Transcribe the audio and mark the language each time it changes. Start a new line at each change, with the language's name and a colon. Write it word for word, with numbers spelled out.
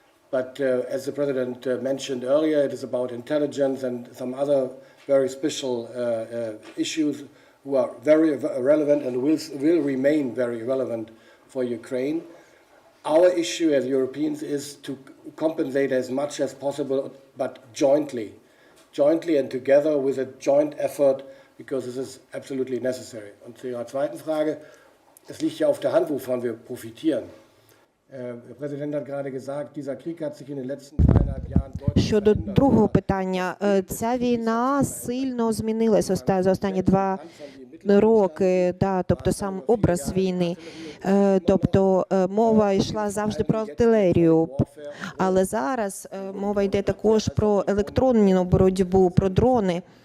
English: But uh, as the President uh, mentioned earlier, it is about intelligence and some other very special uh, uh, issues who are very relevant and will, will remain very relevant for Ukraine. Our issue as Europeans is to compensate as much as possible, but jointly. Jointly and together with a joint effort, because this is absolutely necessary.
German: Und zu Ihrer zweiten Frage, es liegt ja auf der Hand, wovon wir profitieren. Äh, der Präsident hat gerade gesagt, dieser Krieg hat sich in den letzten dreieinhalb Jahren deutlich
Ukrainian: Щодо другого питання, ця війна сильно змінилась за останні два роки, да, тобто сам образ війни. Тобто мова йшла завжди про артилерію, але зараз мова йде також про електронну боротьбу, про дрони.